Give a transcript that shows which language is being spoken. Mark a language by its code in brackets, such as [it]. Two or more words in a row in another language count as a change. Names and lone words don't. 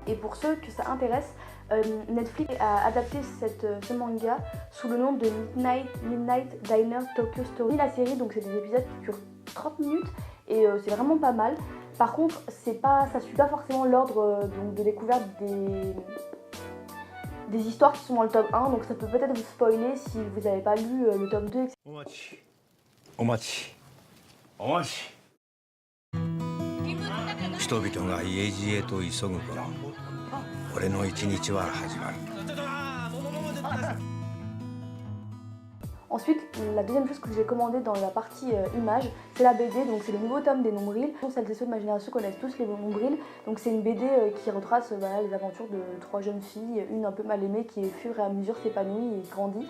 [fr] Et pour ceux que ça intéresse, Netflix a adapté ce manga sous le nom de Midnight Diner Tokyo Story. La série, donc c'est des épisodes qui durent 30 minutes et c'est vraiment pas mal. Par contre, ça suit pas forcément l'ordre de découverte des histoires qui sont dans le tome 1, donc ça peut peut-être vous spoiler si vous n'avez pas lu le tome 2, etc. [ja] お待ち人々が家路へと急ぐ頃俺の一日は始まる [fr] Ensuite, la deuxième chose que j'ai commandée dans la partie images, c'est la BD, donc c'est le nouveau tome des Nombrils. Celles et ceux de ma génération connaissent tous les Nombrils, donc c'est une BD qui retrace voilà, les aventures de 3 jeunes filles, une un peu mal aimée qui au fur et à mesure s'épanouit et grandit.